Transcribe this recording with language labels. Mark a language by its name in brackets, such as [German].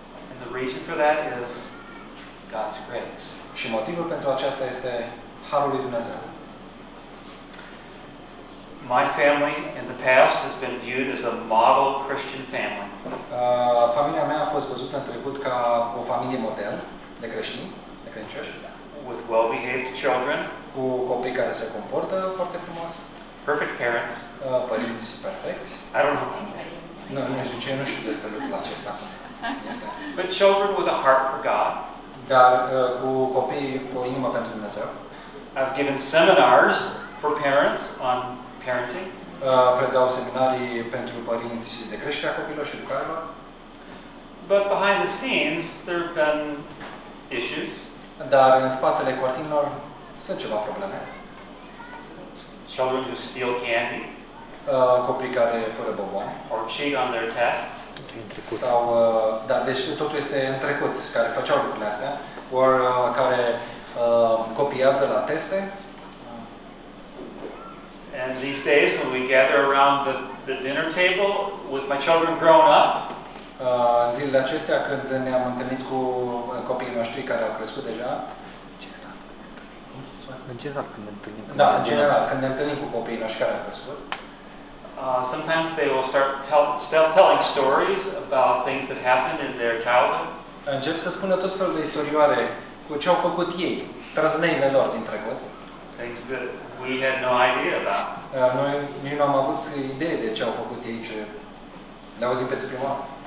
[English] And the reason for that is God's grace. [Romanian] Și motivul pentru aceasta este harul lui Dumnezeu. [English] My family in the past has been viewed as a model Christian family. [Romanian] Familia mea a fost văzută în trecut ca o familie model de creștini, de credincioși. [English] With well-behaved children. [Romanian] Cu copii care se comportă foarte frumos. [English] Perfect parents. [Romanian] Părinți perfecți. [English] I don't know. [Romanian] Nu știu despre lucrul acesta. [English] But children with a heart for God. [Romanian] Dar cu copii cu o inimă pentru Dumnezeu. [English] I've given seminars for parents on parenting. [Romanian] Predau seminarii pentru părinți de creșterea copilor și educarea. [English] But behind the scenes, there have been issues. [Romanian] Dar în spatele cortinilor sunt ceva probleme. [English] Children who steal candy. [Romanian] Copii care fură bomboane. [English] Or cheat on their tests. [Romanian] Sau, da, deci totul este în trecut, care făceau lucrurile astea. Or care copiază la teste. [English] And these days when we gather around the dinner table with my children grown up. [Romanian] Zilele acestea când ne-am întâlnit cu copiii noștri care au crescut deja. În general când ne întâlnim. Da, în general când ne întâlnim cu copiii noștri care au crescut. [English] Sometimes they will start telling stories about things that happened in their childhood. [Romanian] Încep să spună tot felul de istorioare cu ce au făcut ei, trăzneile lor din trecut. [English] Things that we had no idea about. [Romanian] Noi nu am avut idee de ce au făcut ei, ce le-au auzit pentru prima oară.